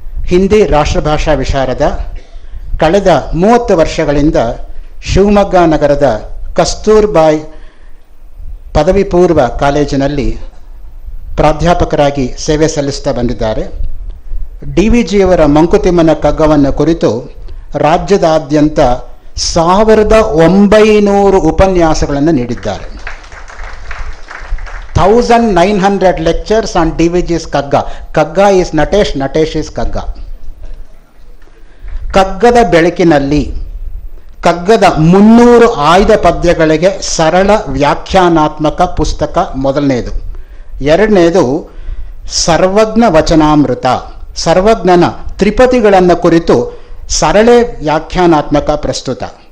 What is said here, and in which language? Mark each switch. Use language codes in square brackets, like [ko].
[kn] ಹಿಂದಿ ರಾಷ್ಟ್ರಭಾಷಾ ವಿಶಾರದ. ಕಳೆದ 30 ವರ್ಷಗಳಿಂದ ಶಿವಮೊಗ್ಗ ನಗರದ ಕಸ್ತೂರ್ಬಾಯ್ ಪದವಿ ಪೂರ್ವ ಕಾಲೇಜಿನಲ್ಲಿ ಪ್ರಾಧ್ಯಾಪಕರಾಗಿ ಸೇವೆ ಸಲ್ಲಿಸ್ತಾ ಬಂದಿದ್ದಾರೆ. DVಜಿಯವರ ಮಂಕುತಿಮ್ಮನ ಕಗ್ಗವನ್ನು ಕುರಿತು ರಾಜ್ಯದಾದ್ಯಂತ 1900 ಉಪನ್ಯಾಸಗಳನ್ನು ನೀಡಿದ್ದಾರೆ. [en] 1900 lectures on DVG's Kagga. Kagga is Natesh, Natesh is Kagga. [kn] ಕಗ್ಗದ ಬೆಳಕಿನಲ್ಲಿ ಕಗ್ಗದ 300 ಆಯ್ದ ಪದ್ಯಗಳಿಗೆ ಸರಳ ವ್ಯಾಖ್ಯಾನಾತ್ಮಕ ಪುಸ್ತಕ ಮೊದಲನೇದು. ಎರಡನೇದು ಸರ್ವಜ್ಞ ವಚನಾಮೃತ, ಸರ್ವಜ್ಞನ ತ್ರಿಪದಿಗಳನ್ನು ಕುರಿತು ಸರಳ ವ್ಯಾಖ್ಯಾನಾತ್ಮಕ ಪ್ರಸ್ತುತ.